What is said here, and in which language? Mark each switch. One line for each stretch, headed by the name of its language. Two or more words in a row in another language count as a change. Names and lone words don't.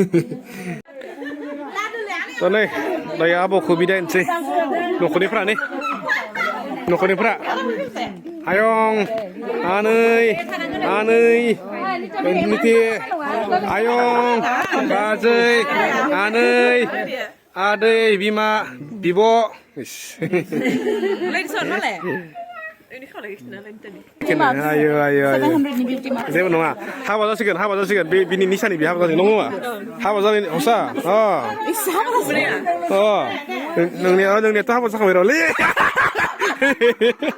Bodo: तो नै दायो आब'खौ बिदाय होनोसै न'खरनिफ्रा आयं आनै निथि आयं बाजै आदै बिमा बिब' ayo ayo ayo
English: 700 ni beauty mark.
Bodo: जेबो नङा हाबा जासिगोन बे बिनि निसानि बे हाबा जासिगोन नङा हाबा जानायनि हसा नोंनियाथ' हाबा जाखांबाय र'लै